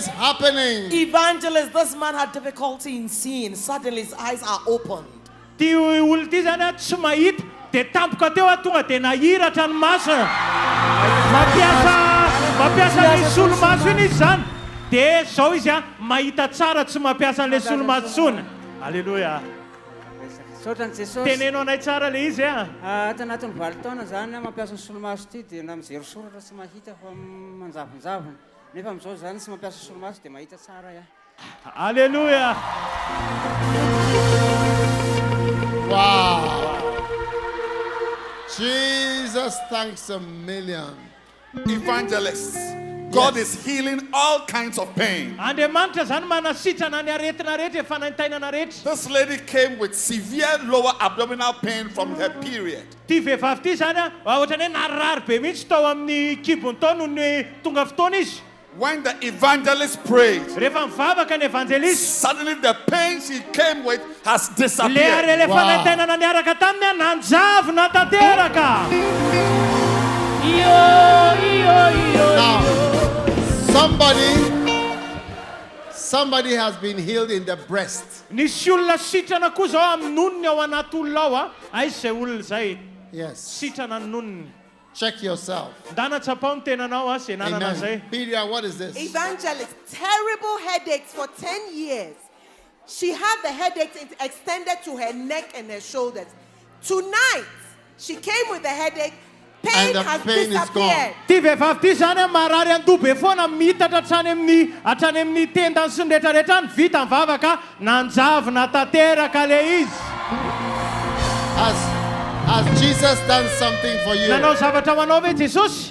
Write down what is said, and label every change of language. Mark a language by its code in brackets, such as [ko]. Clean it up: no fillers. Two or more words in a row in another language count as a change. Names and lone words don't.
[en] happening? Evangelist, this man had difficulty in seeing. Suddenly his eyes are opened. [mg] Ty olo ty zany a tsy mahita dia tampoka teo a tonga dia nahiratra ny masina. Mampiasa ny solomaso iny izy zany. Dia zao izy a mahita tsara tsy mampiasa an'ilay solomaso tsony. Alleluia. Sotran'i Jesosy. Tenenao anay tsara le izy a. Tanatin'ny valo taona zany mampiasa ny solomaso ty dia na mijery soratra tsy mahita fa manjavonjavona. Nefa amin'izao zany tsy mampiasa solomaso dia mahita tsara ia. Alleluia. [en] Wow. Jesus, thanks a million. Evangelists, God is healing all kinds of pain. [mg] Andriamanitra zany manasitrana ny aretina rehetra fanantainana rehetra. [en] This lady came with severe lower abdominal pain from her period. [mg] Ty vehivavy ty zany a ohatrany hoe narirary be mihitsy tao amin'ny kibony tao noho ny tonga fotoana izy. [en] When the evangelist prayed, [mg] Rehefa mivavaka ny evanjelista, [en] suddenly the pain she came with has [mg] le [en] disappeared. [mg] are le fanantainana niaraka taminy a nanjavona tanteraka. [en] Now, somebody has been healed in the breast. [mg] Nisy olona sitrana koa zao amin'ny nonony ao anaty olona ao a. Aizy zay olona zay. [en] Yes. [mg] Sitrana ny nonony. [en] Check yourself. [mg] Ndanatsapao ny tenanao a zay nanana zay. [en] Amen. Pedia, what is this? Evangelist, terrible headaches for 10 years. She had the headaches extended to her neck and her shoulders. Tonight, she came with a headache. Pain And the has pain is disappeared. [mg] Ty vehivavy ty zany a marary andobe foana mitatra hatrany amin'ny tendany sy ny rehetrarehetra any vita mivavaka nanjavona tanteraka le izy. [en] Has Jesus done something for you? [mg] Nanao zavatra ho anao ve Jesosy?